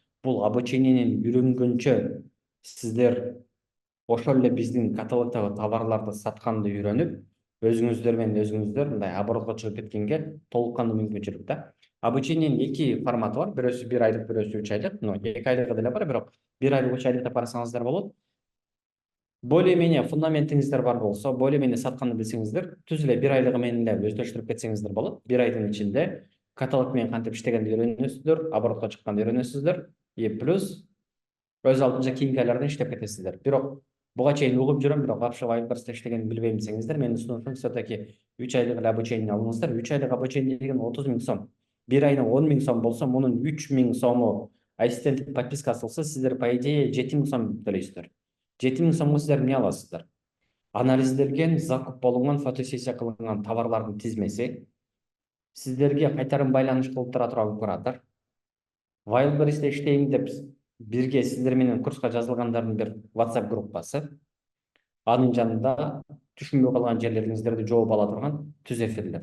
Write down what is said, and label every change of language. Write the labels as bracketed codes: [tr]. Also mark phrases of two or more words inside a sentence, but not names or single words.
[ky] бул обучениенин үйрөнгөнчө сиздер ошол эле биздин каталогдогу товарларды сатканды үйрөнүп, өзүңүздөр менен өзүңүздөр мындай оборотко чыгып кеткенге толук кандуу мүмкүнчүлүк да. Обучениенин эки форматы бар. Бирөөсү 1 айлык, бирөөсү 3 айлык. 2 айлыгы деле бар, бирок 1 айлык, 3 айлыкта барсаңыздар болот. Более-менее фундаментиңиздер бар болсо, более-менее сатканды билсеңиздер, түз эле 1 айлыгы менен эле өздөштүрүп кетсеңиздер болот. 1 айдын ичинде каталог менен кантип иштегенди үйрөнөсүздөр, оборотко чыкканды үйрөнөсүздөр. Плюс өз алдынча кийинки айларда иштеп кетесиздер. Бирок буга чейин угуп жүрөм, бирок вообще Wildberries'те иштегенди билбейм десеңиздер, менин сунушум все-таки 3 айлык эле обучение алыңыздар. 3 айлык обучение деген 30 000 сом. 1 айына 10 000 сом болсо, мунун 3 000 сому ассистенттик подпискасы болсо, сиздер [ru] по идее [ky] 7 000 сом төлөйсүздөр. 7 000 сомго сиздер эмне аласыздар? Анализделген, закуп болгон, фотосессия кылынган товарлардын тизмеси, сиздерге кайтарым байланыш кылып тура турган куратор, Wildberries'те иштейм деп бирге сиздер менен курска жазылгандардын бир WhatsApp группасы, анын жанында түшүнбөй калган жерлериңиздерди жооп ала турган түз эфирлер.